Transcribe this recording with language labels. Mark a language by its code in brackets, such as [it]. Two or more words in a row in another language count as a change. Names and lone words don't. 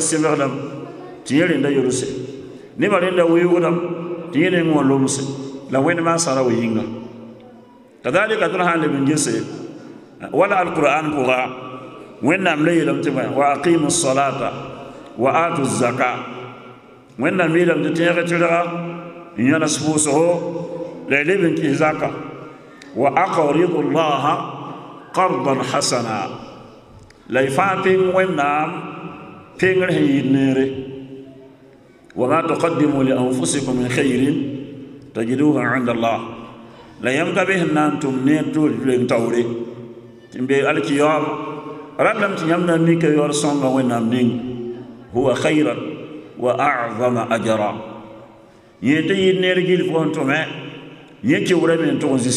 [mos] sebgdame tɩ yẽ rẽnda yolse nebã rẽnda weoogdame tɩ yẽ neng wã lomse la wẽnd maan sara wa yĩnga kadalika tõnd sã n leb n gese wala alqur'an pʋga wẽnnaam la yeelame tɩ [ar] وأقيموا الصلاة وآتوا الزكاة [mos] wẽnnaam yeelame tɩ tẽeg tɩrga n yãnas pʋʋsgo la y leb n kɩs zaka [ar] وأقرضوا الله قرضا حسنا [mos] la y fãa peng wẽnnaam pengr sẽn yɩɩd neere [ar] وما تقدموا لأنفسكم من خير تجدوه عند الله [mos] la yãmb ka be sẽn na n tʋm neer toor reng taoore tɩ n be alkiyaam rãndame tɩ yãmb na n mika yaoor sõnga wẽnnaam ning [ar] هو خيرا وأعظم أجرا [mos] yẽ tɩ yɩɩd neer gil fo n tʋme yẽ keoora me n tʋg n zĩ